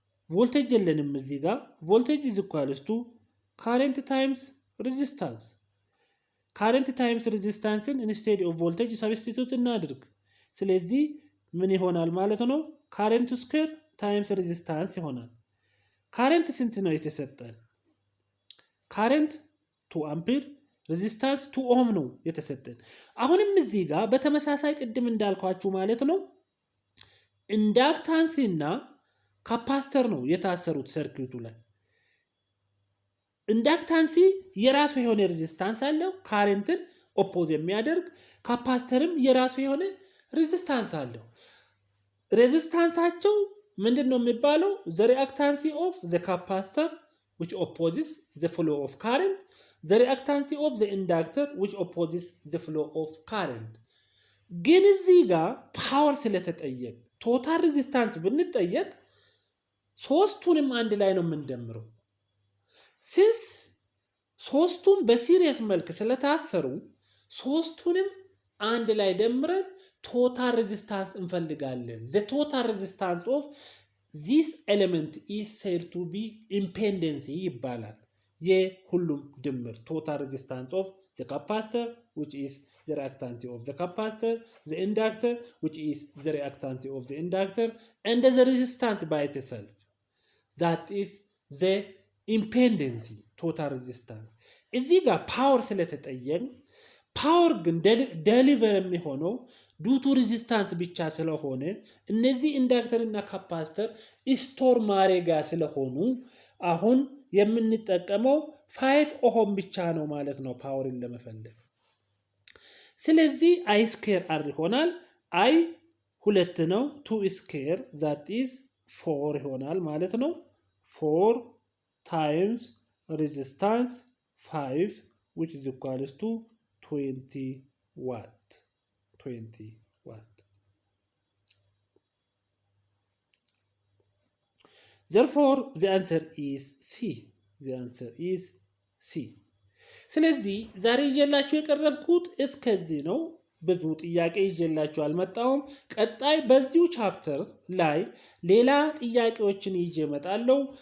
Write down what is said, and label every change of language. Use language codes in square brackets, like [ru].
[en] voltage የለንም እዚህ ጋር voltage is equals to current times resistance. current times resistance instead of voltage substitute [am] እናድርግ። ስለዚህ ምን ይሆናል ማለት ነው? [en] current square times resistance ይሆናል። current [am] ስንት ነው የተሰጠን? [en] current 2 ampere [am] ሬዚስታንስ 2 ኦህም ነው የተሰጠን። አሁንም እዚህ ጋር በተመሳሳይ ቅድም እንዳልኳችሁ ማለት ነው ኢንዳክታንስ እና ካፓስተር ነው የታሰሩት ሰርኪቱ ላይ። ኢንዳክታንስ የራሱ የሆነ ሬዚስታንስ አለው ካረንትን ኦፖዝ የሚያደርግ፣ ካፓስተርም የራሱ የሆነ ሬዚስታንስ አለው። ሬዚስታንሳቸው ምንድነው የሚባለው? [en] the reactancy of the capacitor which opposes the flow of current, the reactancy of the inductor which opposes the flow of current. [am] ግን እዚህ ጋር ፓወር ስለተጠየቅ ቶታል ሬዚስታንስ ብንጠየቅ ሶስቱንም አንድ ላይ ነው የምንደምረው። ሲንስ ሶስቱም በሲሪየስ መልክ ስለታሰሩ ሶስቱንም አንድ ላይ ደምረን total resistance እንፈልጋለን። [en] the total resistance of this element is said to be impedance ይባላል። [am] የሁሉም ድምር [en] total resistance of the capacitor which is the reactance of the capacitor, the inductor which is the reactance of the inductor, and the resistance by itself that is the impedance total resistance. [am] እዚህ ጋር ፓወር ስለተጠየቅ ፓወር ግን ዴሊቨር የሚሆነው ዱቱ ሬዚስታንስ ብቻ ስለሆነ እነዚህ ኢንዳክተር እና ካፓስተር ስቶር ማረጋ ስለሆኑ አሁን የምንጠቀመው 5 ኦህም ብቻ ነው ማለት ነው ፓወርን ለመፈለግ። ስለዚህ I ስኩዌር R ይሆናል። I 2 ነው 2 ስኩዌር that is 4 ይሆናል ማለት ነው። [en] 4 times resistance 5 which is equals to 20 watt. 20 watt. Therefore, the answer is C. The answer is C. [am] ስለዚህ ዛሬ ይዤላችሁ የቀረብኩት እስከዚህ ነው። ብዙ ጥያቄ ይዤላችሁ አልመጣሁም። ቀጣይ በዚሁ ቻፕተር ላይ ሌላ ጥያቄዎችን ይዤ እመጣለሁ።